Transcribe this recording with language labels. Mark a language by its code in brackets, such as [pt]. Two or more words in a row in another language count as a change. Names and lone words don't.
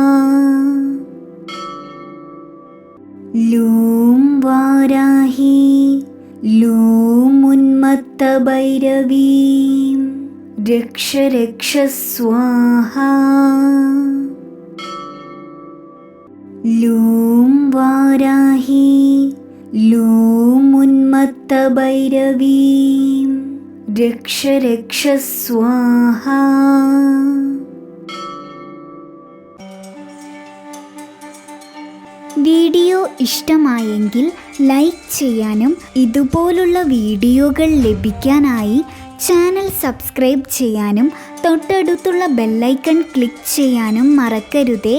[sa] लूं वाराही लूं उन्मत्तभैरवीं रक्ष रक्ष स्वाहा। लूं वाराही लूं उन्मत्तभैरवीं रक्ष रक्ष स्वाहा। [ml] വീഡിയോ ഇഷ്ടമായെങ്കിൽ ലൈക്ക് ചെയ്യാനും ഇതുപോലുള്ള വീഡിയോകൾ ലഭിക്കാനായി ചാനൽ സബ്സ്ക്രൈബ് ചെയ്യാനും തൊട്ടടുത്തുള്ള ബെല്ലൈക്കൺ ക്ലിക്ക് ചെയ്യാനും മറക്കരുതേ.